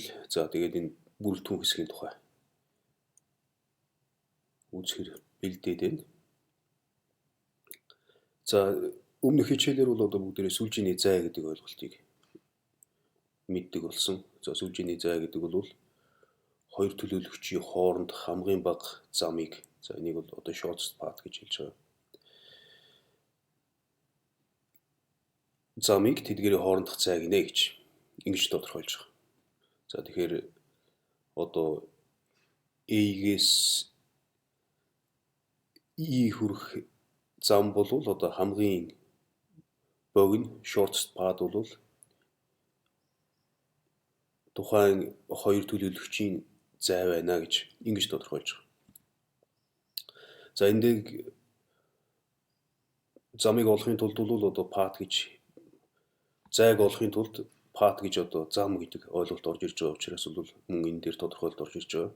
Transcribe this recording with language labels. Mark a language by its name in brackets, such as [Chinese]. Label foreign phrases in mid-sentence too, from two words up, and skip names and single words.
[Mongolian] За тэгээд энэ бүрэлдэхүүн хэсгийн тухай үзэхээр бэлдээд байна. За өмнөх хичээлээр бол одоо бүгдээрээ сүлжээний зай гэдэг ойлголтыг мэддэг болсон. За сүлжээний зай гэдэг бол хоёр төлөөлөгчийн хооронд хамгийн бага замыг, за энийг бол одоо [English] shortest path [Mongolian] гэж хэлж байгаа. Замыг тэдгээрийн хоорондох зай гинэ гэж ингэж тодорхойлж байгаа. За тэгэхээр одоо A-гээс E хүрэх зам бол одоо хамгийн богино [English] shortest path [Mongolian] бол тухайн хоёр төлөөлөгчийн зай байна гэж ингэж тодорхойлж байгаа. За эндээ замыг олохын тулд бол одоо path гэж, зайг олохын тулд path гэж одоо зам гэдэг ойлголт орж ирж байгаа учраас бол мөн энэ дээр тодорхойлолт орж ирж байгаа.